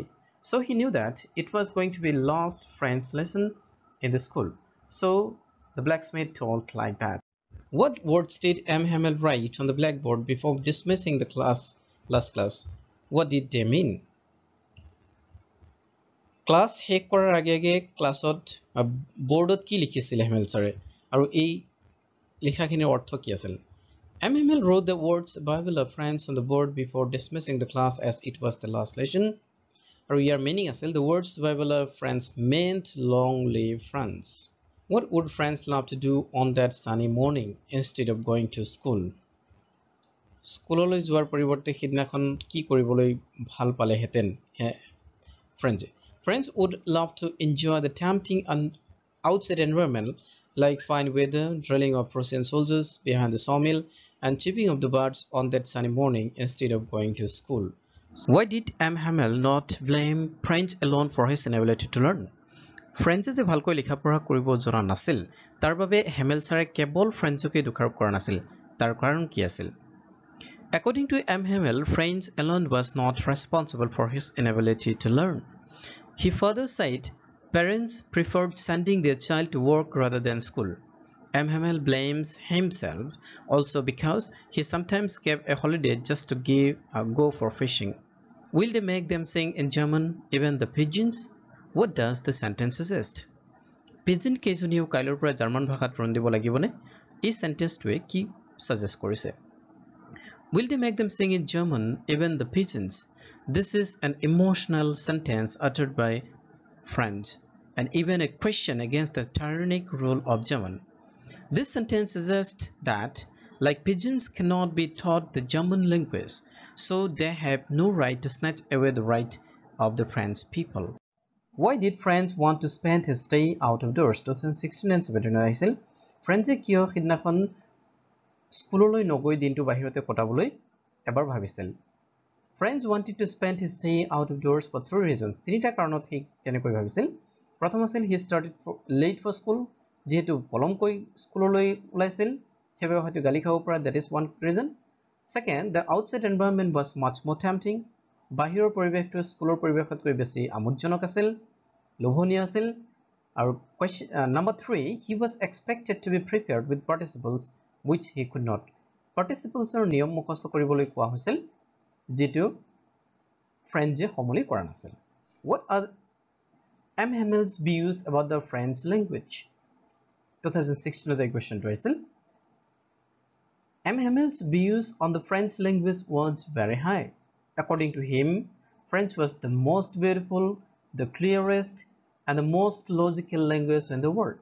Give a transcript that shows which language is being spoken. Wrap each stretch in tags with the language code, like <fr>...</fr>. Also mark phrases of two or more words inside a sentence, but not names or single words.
<en>So he knew that it was going to be last French lesson in the school. So the blacksmith told like that. What words did M. Hamel write on the blackboard before dismissing the last class? What did they mean?</en> <as>Class শেষ কৰাৰ আগে ক্লাছত বোৰ্ডত কি লিখিছিল হেমেল ছাৰে আৰু এই লিখাখিনিৰ অৰ্থ কি আছিল M.</as> <en>Hamel wrote the words Bible of France on the board before dismissing the class as it was the last lesson.</en> <as>আৰু ইয়াৰ meaning আছিল</as> <en>the words Bible of France meant long live France. What would friends love to do on that sunny morning instead of going to school?</en> <as>স্কুললৈ যোৱাৰ পৰিৱৰ্তে সিদিনাখন কি কৰিবলৈ ভাল পালেহেঁতেন friends?</as> <en>Friends would love to enjoy the tempting and outside environment like fine weather, drilling of Prussian soldiers behind the sawmill, and chirping of the birds on that sunny morning instead of going to school. Why did M. Hamel not blame French alone for his inability to learn?</en> <as>ফ্ৰেঞ্চে যে ভালকৈ লিখা পঢ়া কৰিব জনা নাছিল তাৰ বাবে হেমেল ছাৰে কেৱল ফ্ৰেঞ্চকে দোষাৰোপ কৰা নাছিল তাৰ কাৰণ কি আছিল</as> <en>According to M. Hamel, French alone was not responsible for his inability to learn. He further said parents preferred sending their child to work rather than school. M. Hamel blames himself also because he sometimes gave a holiday just to go for fishing. Will they make them sing in German, even the pigeons? What does the sentence suggest?</en> <as>Pigeon কেইজনীও কাইলৰ পৰা জাৰ্মান ভাষাত ৰণ দিব লাগিবনে এই সেন্টেন্সটোৱে কি সাজেষ্ট কৰিছে</as> <en>Will they make them sing in German, even the pigeons? This is an emotional sentence uttered by French and even a question against the tyrannic rule of German. This sentence suggests that, like pigeons cannot be taught the German language, so they have no right to snatch away the right of the French people. Why did France want to spend his day out of doors?</en> <as>2016 and 17 আহিছিল ফ্ৰেঞ্চে কিয় সিদিনাখন স্কুললৈ নগৈ দিনটো বাহিৰতে কটাবলৈ এবাৰ ভাবিছিল</as> <en>French wanted to spend his day out of doors for three reasons.</en> <as>তিনিটা কাৰণত সি তেনেকৈ ভাবিছিল প্ৰথম আছিল</as> <en>he started late for school</en> <as>যেহেতু পলমকৈ স্কুললৈ ওলাইছিল সেইবাবে হয়তো গালি খাব পৰা</as> <en>that is one reason. Second, the outside environment was much more tempting.</en> <as>বাহিৰৰ পৰিৱেশটো স্কুলৰ পৰিৱেশতকৈ বেছি আমোদজনক আছিল লোভনীয় আছিল আৰু</as> <en>number 3, he was expected to be prepared with participles which he could not. Participles are</en> <as>নিয়ম মুখস্থ কৰিবলৈ কোৱা হৈছিল যেটো ফ্ৰেঞ্চে সমলি কৰা নাছিল</as> <en>What are M. Hamel's views about the French language? 2016 the question to আহিছিল M. Hamel's views on the French language was very high. According to him, French was the most beautiful, the clearest, and the most logical language in the world.</en>